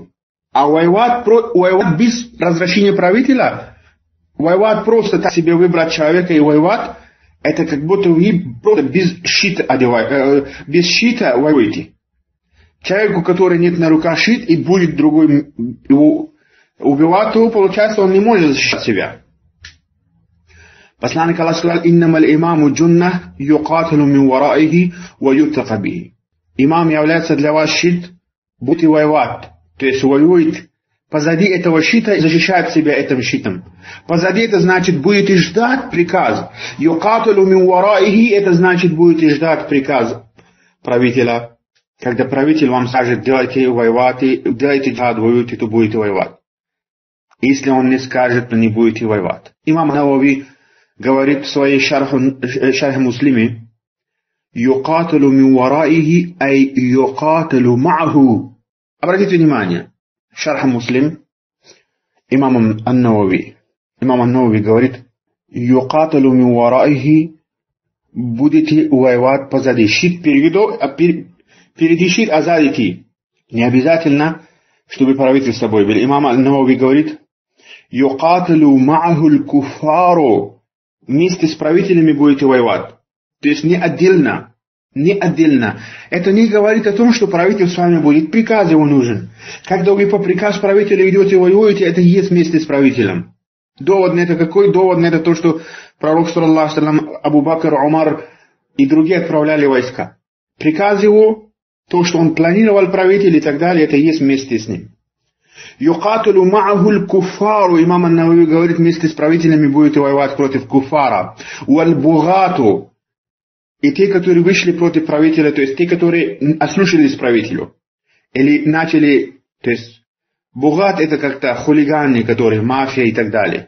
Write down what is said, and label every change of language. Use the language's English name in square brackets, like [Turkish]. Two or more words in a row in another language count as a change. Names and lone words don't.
[Russian] А воевать без разрешения правителя, воевать просто так себе выбрать человека и воевать, это как будто вы просто без щита воюете. Человеку, который нет на руках щит, и будет другой его убивать, то получается он не может защищать себя. Посланник Аллаха сказал: [Arabic] «إنما الإمام جنة يقاتل من ورائه ويتقى به». [Russian] Имам является для вас щит, будете воевать, то есть воюет позади этого щита и защищает себя этим щитом. Позади это значит будете ждать приказ. [Arabic] يقاتل من ورائه, [Russian] это значит будете ждать приказ правителя. Когда правитель вам скажет, делайте джихад, воюйте, то будете воевать. Если он не скажет, то не будете воевать. Имам Навави говорит в своей шарх Муслиме, [Arabic] يقاتل من ورائه أي يقاتل معه. [Russian] Обратите внимание, шарх Муслим, имам Ан-Навави говорит, [Arabic] يقاتل من ورائه, [Russian] будете воевать позади. Щит впереди щит, а сзади ти. Не обязательно, чтобы правитель с собой был. Имам Ан-Навави говорит, [Arabic] يقاتل معه الكفار, [Russian] вместе с правителями будете воевать. То есть не отдельно. Это не говорит о том, что правитель с вами будет. Приказ его нужен. Когда вы по приказу правителя идете и воюете, это и есть вместе с правителем. Довод на это какой? Довод на это то, что пророк, [Arabic] صلى الله عليه وسلم, [Russian] Абу Бакр, Умар и другие отправляли войска. Приказ его, то, что он планировал правитель и так далее, это и есть вместе с ним. [Arabic] يقاتل معه الكفار, [Russian] имам Ан-Навави говорит, вместе с правителями будете воевать против куфара. Уаль-бугату, и те, которые вышли против правителя, то есть те, которые ослушались правителю. Или начали, то есть бугат это как-то хулиганы, которые мафия и так далее.